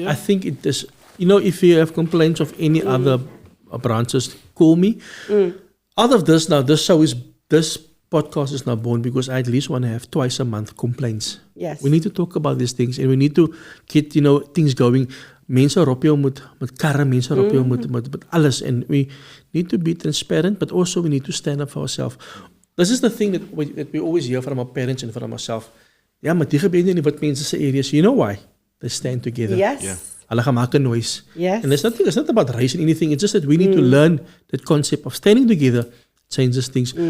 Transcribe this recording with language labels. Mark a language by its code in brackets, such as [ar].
[en] I think it is, if you have complaints of any other branches, call me. Out of this now, this podcast is now born because I at least want to have twice a month complaints. Yes. We need to talk about these things and we need to get, things going. [af] Mense roep jou met karre, mense roep jou met alles. [en] And we need to be transparent, but also we need to stand up for ourselves. This is the thing that we always hear from our parents and from ourselves. [af] Ja, maar die gebeur nie wat mense se areas. [en] You know why? They stand together. Yes. Yeah. [af] Hulle gaan maak 'n noise. [en] Yes. And it's not about race and anything. It's just that we need to learn that concept of standing together changes things.